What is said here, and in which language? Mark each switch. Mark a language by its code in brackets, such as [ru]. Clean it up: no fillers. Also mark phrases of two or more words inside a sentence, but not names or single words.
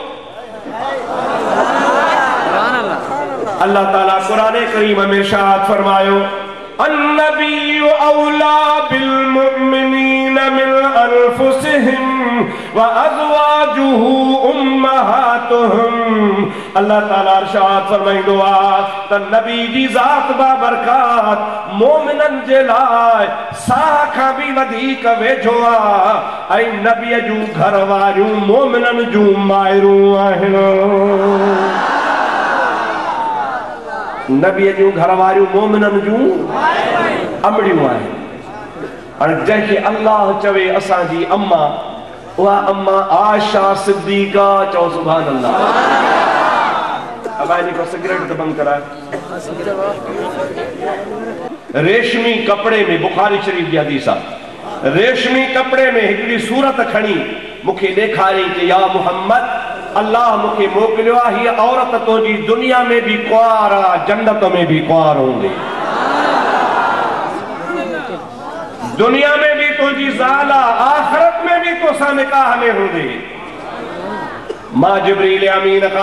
[sd] अल्लाह ताला क़ुरान करीम में इरशाद फरमायो [ar] النبي أولى بالمؤمنين من أنفسهم وأزواجه أمهاتهم [sd] अल्लाह ताला इरशाद फरमाईंदो आहे त नबी जी ज़ात बाबरकात मोमिनन जे लाइ साह खां बि वधीक वेझो आहे ऐं नबीअ जूं घर वारियूं मोमिनन जूं माइरूं आहिनि नबीअ जूं घर वारियूं मोमिनन जूं अमड़ियूं आहिनि हाणे जंहिंखे अल्लाह चवे असांजी अम्मा उहा अम्मा आयशा सिद्दीका चओ [ar] سبحان الله [ur] اب آئیے کو سگریٹ تو بند کرا [sd] रेशमी कपड़े में बुखारी शरीफ की हदीस आहे रेशमी कपड़े में हिकड़ी सूरत खणी मुखे ॾेखारी कि या मुहम्मद अल्लाह मुखे मोकिलियो आहे हीअ औरत तुंहिंजी दुनिया में भी कुआर आहे जन्नत में भी कुआर हूंदी दुनिया में भी तुंहिंजी ज़ाल आहे आखिरत में भी तोसां निकाह में हूंदी मां जिब्रील अमीन खां